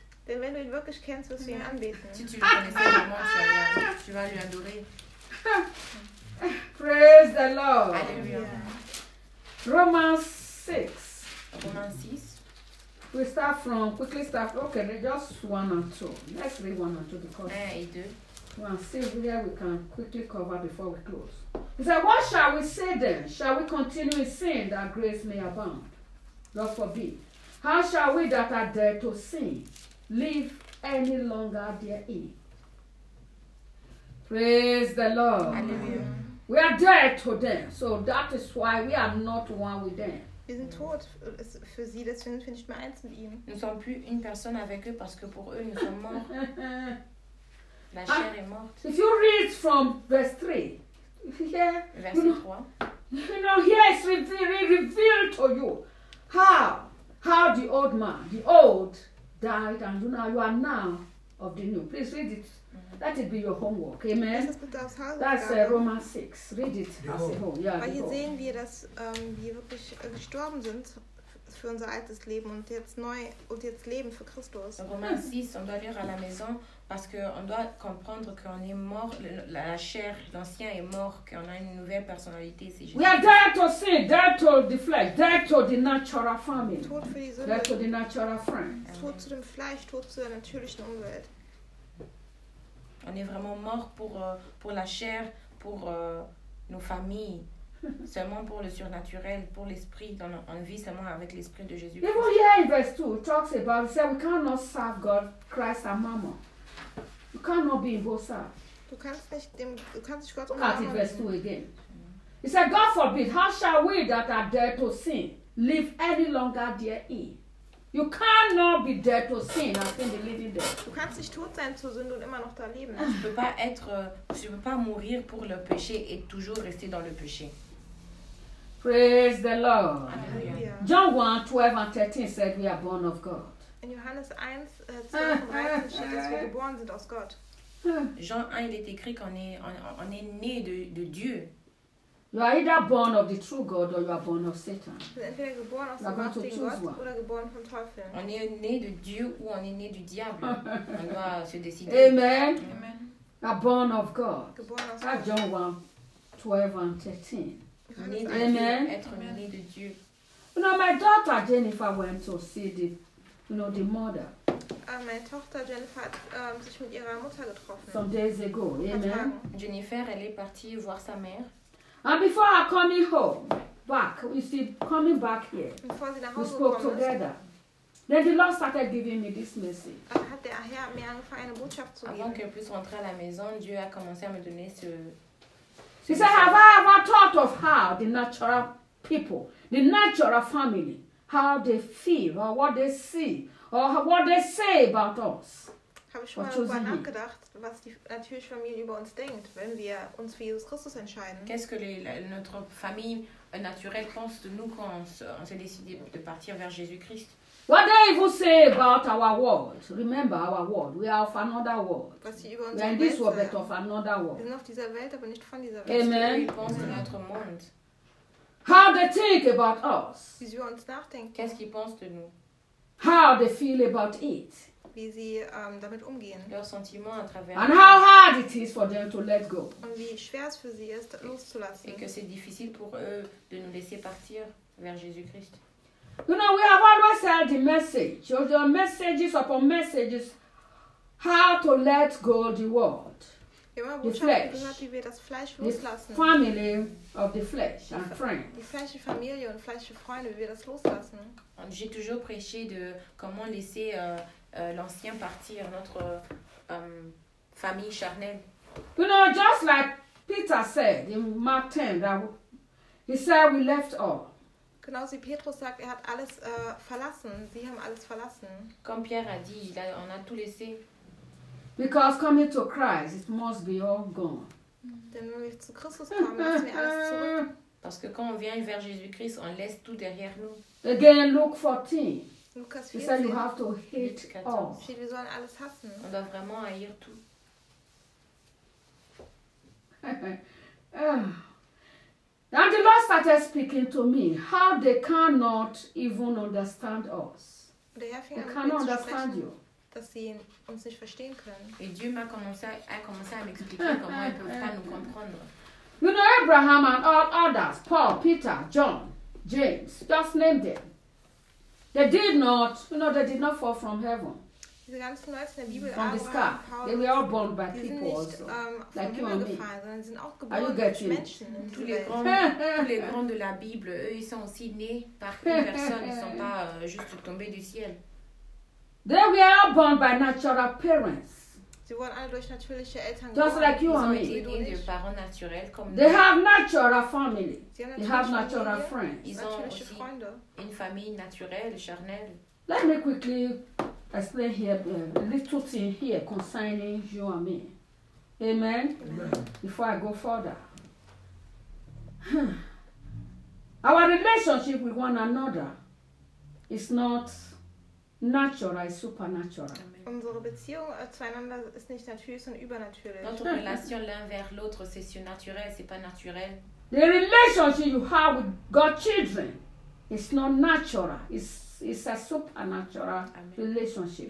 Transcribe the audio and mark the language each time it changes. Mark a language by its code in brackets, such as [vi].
[de] Denn wenn du ihn wirklich kennst, wirst du ihn anbeten. [fr] Si tu le connaissais vraiment, tu vas lui adorer. [en] Praise the Lord. Hallelujah. Romans 6. Romans 6. We start from, quickly start, okay, just one and two. Let's read one and two because one, see here we can quickly cover before we close. He said, what shall we say then? Shall we continue in sin that grace may abound? God forbid. How shall we that are dead to sin live any longer therein? Praise the Lord. Hallelujah. We are dead to them, so that is why we are not one with them. [de] Wir sind tot für sie, deswegen finde ich mal eins mit ihnen. [fr] Nous sommes plus une personne avec eux parce que pour eux, nous sommes morts. La chair est morte. [en] If you read from verse 3, [fr] verset [en] 3, you know, here it's revealed to you how the old man, the old, died and you are now of the new. Please read it. Let it be your homework. Amen. That's Romans 6. Read it. [de] Weil hier sehen wir, dass wir wirklich gestorben sind für unser altes Leben und jetzt neu und jetzt leben für Christus. [fr] Romans 6, on doit lire à la maison parce que on doit comprendre qu'on est mort, la chair, l'ancien est mort, qu'on a une nouvelle personnalité. C'est [en] juste. We are dead to sin, dead to the flesh, dead to the natural family. [de] Tot für die Sünde. [en] Dead to the natural friend. [de] Tot zu dem Fleisch, tot zu der natürlichen Umwelt. [fr] On est vraiment mort pour la chair, pour nos familles, seulement pour le surnaturel, pour l'esprit. On vit seulement avec l'esprit de Jésus. [en] Even here in verse 2, it talks about, it says, we cannot serve God, Christ and Mammon. We cannot be in both sides. [de] Du kannst nicht dem, du kannst nicht Gott und Mammon. [en] Look at it, verse 2 again. It says, God forbid, how shall we that are dead to sin live any longer therein? You cannot be dead to sin and still be living there. [de] Du kannst nicht tot sein zur Sünde und immer noch da leben. [fr] Tu peux pas mourir pour le péché et toujours rester dans le péché. [en] Praise the Lord. Alleluia. John 1, 12 and 13 said we are born of God. [de] In Johannes 1, 12 und 13 steht, dass wir geboren sind aus Gott. [fr] Jean 1, il est écrit qu'on est, on est né de Dieu. [en] You are either born of the true God or you are born of Satan. [de] Entweder geboren aus dem richtigen Gott oder geboren vom Teufel. [fr] On est né de Dieu ou on est né du diable. On doit se décider. [en] Amen. Amen. You are born of God. [de] Geboren aus Gott. [en] John 1, 12 and 13. [fr] Amen. Être né de Dieu. [en] You know, my daughter Jennifer went to see the mother. [de] Meine Tochter Jennifer hat sich mit ihrer Mutter getroffen. [en] Some days ago. Amen. [fr] Jennifer, elle est partie voir sa mère. [en] And before her coming home, back, you see, coming back here, we spoke together. Then the Lord started giving me this message. [de] Hat der Herr mir angefangen, eine Botschaft zu geben. [fr] Avant que je puisse rentrer à la maison, Dieu a commencé à me donner ce... [en] He said, have I ever thought of how the natural people, the natural family, how they feel, or what they see, or what they say about us? [de] Habe ich schon mal darüber nachgedacht, was die natürliche Familie über uns denkt, wenn wir uns für Jesus Christus entscheiden? [fr] Qu'est-ce que notre famille naturelle pense de nous quand on s'est décidé de partir vers Jésus-Christ? [en] What they will say about our world? Remember our world. We are of another world. [de] Was sie über uns denken? [en] We are in this world, but of another world. [de] Wir sind auf dieser Welt, aber nicht von dieser Welt. [en] Amen. [fr] Ils pensent de notre monde. [en] How they think about us? [de] Wie sie über uns nachdenken? [fr] Qu'est-ce qu'ils pensent de nous? [en] How they feel about it? [de] Wie sie damit umgehen. [fr] Leurs sentiments à travers. [en] And how hard it is for them to let go. [de] Und wie schwer es für sie ist, loszulassen. [fr] Et que c'est difficile pour eux de nous laisser partir vers Jésus-Christ. [en] You know, we have always cancel the message. Or the messages upon messages. How to let go the world. The flesh. [de] Die [en] Family of the flesh and friends. [de] Die fleischige Familie und fleischige Freunde, wie wir das loslassen. [fr] J'ai toujours prêché de comment laisser l'ancien partir, notre famille charnelle. [en] You know, just like Peter said in Mark 10, that he said we left all. [de] Genauso wie Petrus sagt, er hat alles verlassen. Sie haben alles verlassen. [fr] Comme Pierre a dit, il a, on a tout laissé. [en] Because coming to Christ, it must be all gone. [de] Denn wenn wir zu Christus kommen, lassen wir alles zurück. [fr] Parce que quand on vient vers Jésus-Christ, on laisse tout derrière nous. [en] Again, Luke 14. Lucas 14. He said you have to hate all. [de] Puis wir sollen alles hassen. [fr] On doit vraiment haïr tout. [en] And the Lord started speaking to me. How they cannot even understand us. They cannot understand you. [de] Dass sie uns nicht verstehen können. [fr] Et Dieu m'a commencé à m'expliquer comment ils peuvent pas nous comprendre. [en] You know, Abraham and all others, Paul, Peter, John, James, just name them. They did not, you know, they did not fall from heaven. [de] Diese ganzen Leute in der Bibel, [en] from the sky. Paul, they were all born by people [de] nicht, [en] also. Like you and me. Are you getting it? [fr] Tous les grands de la Bible, eux, ils sont aussi nés par une personne. Ils sont pas juste tombés du ciel. [en] They were all born by natural parents. [de] Sie wurden alle durch natürliche Eltern geboren. [en] Just like you [de] Sie [en] and me. They have natural family. They have natural friends. [fr] Ils ont aussi une famille naturelle, charnelle. [en] Let me quickly explain here a little thing here concerning you and me. Amen. Amen. Before I go further. Our relationship with one another is not natural, it's supernatural. [de] Unsere Beziehung zueinander ist nicht natürlich, sondern übernatürlich. [fr] Notre relation l'un vers l'autre, c'est surnaturel, c'est pas naturel. [en] The relationship you have with God's children is not natural, it's a supernatural relationship.